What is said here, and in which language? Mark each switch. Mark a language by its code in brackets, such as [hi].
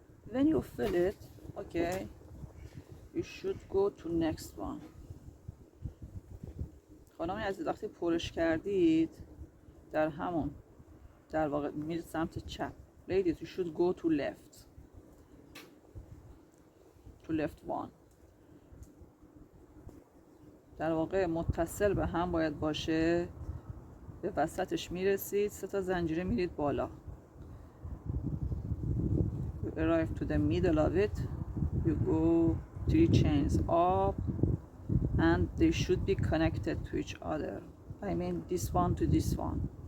[en] When you fill it, okay, you should go to next one. [fa] خانم‌های عزیز، وقتی پرش کردید در همون در واقع میرید سمت چپ. [en] Ladies, you should go to left one. [fa] در واقع متصل به هم باید باشه. به وسطش میرسید، 3 تا زنجیره میرید بالا. [en] You arrive to the middle of it, you go 3 chains up and they should be connected to each other. I mean this one to this one.